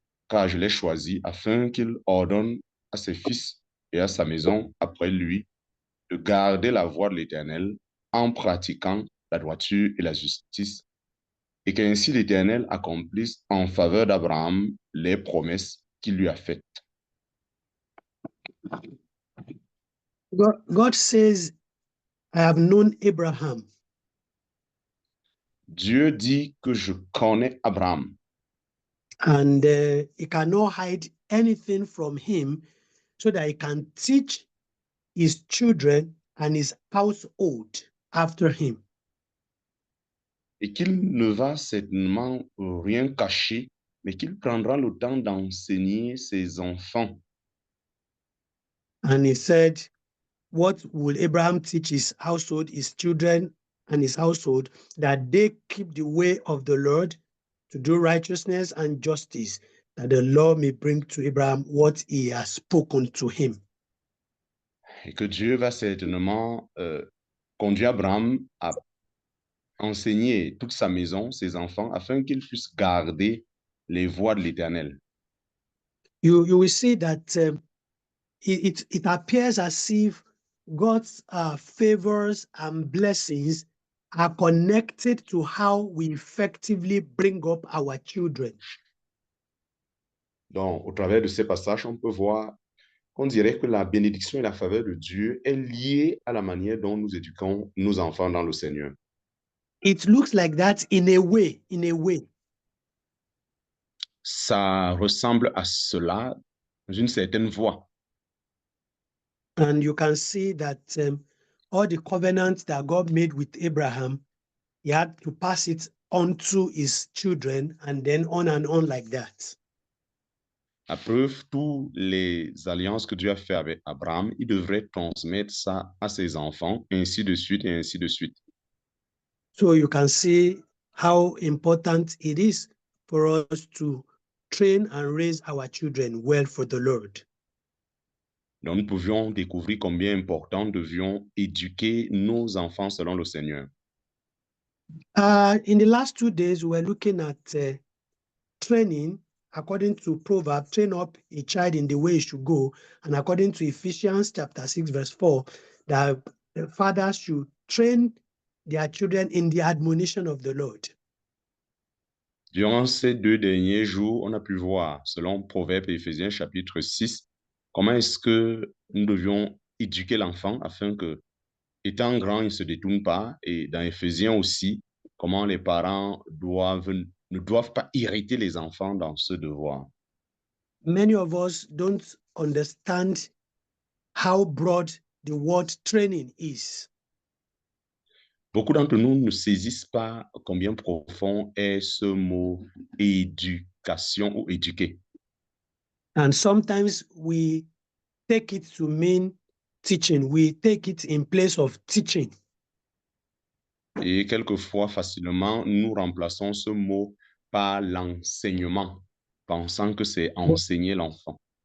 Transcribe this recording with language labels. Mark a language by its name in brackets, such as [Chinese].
[French] Car je l'ai choisi afin qu'il ordonne à ses fils et à sa maison après lui de garder la voie de l'Éternel en pratiquant la droiture et la justice, et qu'ainsi l'Éternel accomplisse en faveur d'Abraham les promesses qu'il lui a faites. [English] God says, I have known Abraham. [French] Dieu dit que je connais Abraham. [English] And he cannot hide anything from him so that he can teach his children and his household after him. [French] Et qu'il ne va certainement rien cacher, mais qu'il prendra le temps d'enseigner ses enfants. [English] And he said, what will Abraham teach his household, his children and his household? That they keep the way of the Lord to do righteousness and justice, that the Lord may bring to Abraham what he has spoken to him. [French] Et que Dieu va certainement conduire Abraham à enseigner toute sa maison, ses enfants, afin qu'ils puissent garder les voies de l'Éternel. [English] You will see that it appears as if God's favors and blessings are connected to how we effectively bring up our children. [French] Donc, au travers de ces passages, on peut voir qu'on dirait que la bénédiction et la faveur de Dieu est liée à la manière dont nous éduquons nos enfants dans le Seigneur. [English] It looks like that in a way. [French] Ça ressemble à cela dans une certaine voie. [English] And you can see that all the covenants that God made with Abraham, he had to pass it on to his children and then on and on like that. [French] À preuve, toutes les alliances que Dieu a fait avec Abraham, il devrait transmettre ça à ses enfants, ainsi de suite et ainsi de suite. [English] So you can see how important it is for us to train and raise our children well for the Lord. [French] Donc, nous pouvions découvrir combien important nous devions éduquer nos enfants selon le Seigneur. [English] In the last 2 days, we were looking at training. According to Proverbs, train up a child in the way he should go. And according to Ephesians chapter 6, verse 4, that the fathers should train their children in the admonition of the Lord. [French] Durant ces 2 derniers jours, on a pu voir, selon Proverbes et Éphésiens chapitre 6, comment est-ce que nous devions éduquer l'enfant afin que, étant grand, il ne se détourne pas. Et dans Éphésiens aussi, comment les parents ne doivent pas irriter les enfants dans ce devoir. [English] Many of us don't understand how broad the word training is. [French] Beaucoup d'entre nous ne saisissent pas combien profond est ce mot éducation ou éduquer. [English] And sometimes we take it to mean teaching. We take it in place of teaching. [French] Et quelquefois, facilement, nous remplaçons ce mot par l'enseignement, pensant que c'est enseigner l'enfant.